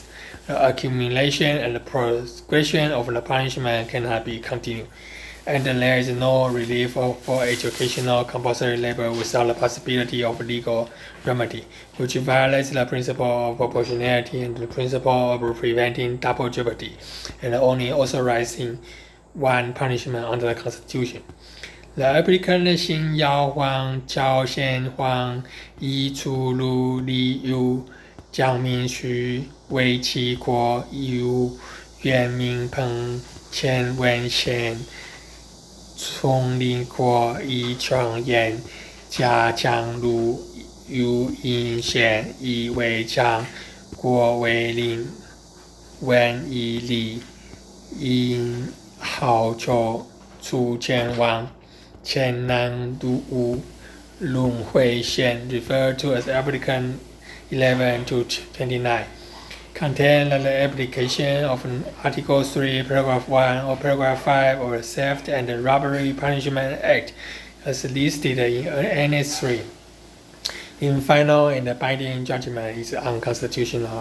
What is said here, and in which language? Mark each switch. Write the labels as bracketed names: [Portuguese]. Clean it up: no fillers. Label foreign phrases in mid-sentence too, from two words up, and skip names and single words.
[English] The accumulation and the progression of the punishment cannot be continued, and there is no relief for educational compulsory labor without the possibility of legal remedy, which violates the principle of proportionality and the principle of preventing double jeopardy, and only authorizing one punishment under the Constitution. The applicant Xin Yao Huang, Zhao Xian Huang, Yi Chu Lu, Li Yu, Jiang Mingxu, Wei Qi Guo, Yu Yuan Mingpeng, Qian Wenxian, Cong Li Guo, Yi Changyan, Jia Jianglu, Yu Yinxian, Yi Wei Zhang, Guo Wei Lin, Wen Yi Li, Yin Haozhou, Chu Qian Wang, Chen Nan Du Wu, Lung Hui Xian, referred to as applicant 11 to 29, contain that the application of Article 3, Paragraph 1 or Paragraph 5 of the Theft and Robbery Punishment Act as listed in Annex 3. In final and binding judgment is unconstitutional.